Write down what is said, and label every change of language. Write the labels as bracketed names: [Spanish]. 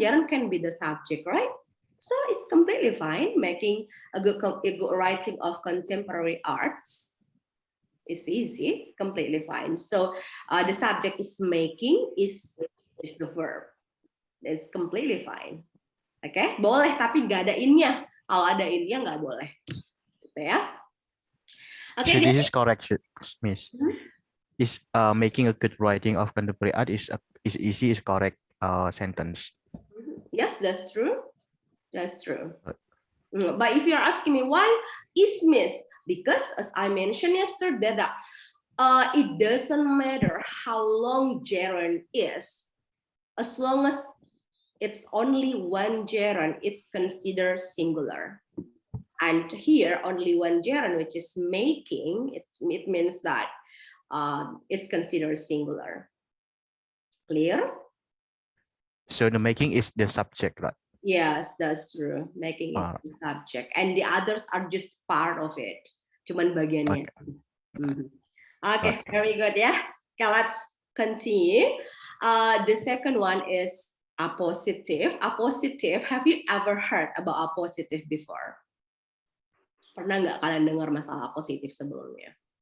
[English] Gerund can be the subject, right? So it's completely fine. Making a good writing of contemporary arts is easy, completely fine. So the subject is making, is the verb. It's completely fine. Oke, okay? [Indonesian] Boleh tapi nggak ada innya. Kalau ada innya nggak boleh, gitu ya. [English] Okay, So this is correct, Miss. Is making a good writing of contemporary art is easy, is correct sentence. Yes, that's true. That's true. But if you're asking me why is miss, because as I mentioned yesterday that it doesn't matter how long gerund is. as long as it's only one gerund, it's considered singular. And here, only one gerund, which is making, it means that it's considered singular. Clear? So the making is the subject, right? Yes, that's true. Making is the subject, and the others are just part of it. [Indonesian] Cuman bagiannya. [English] Okay, very good. Yeah. Okay, let's continue. The second one is appositive. Appositive. Have you ever heard about appositive before? [Indonesian] Pernah nggak kalian dengar masalah appositif sebelumnya?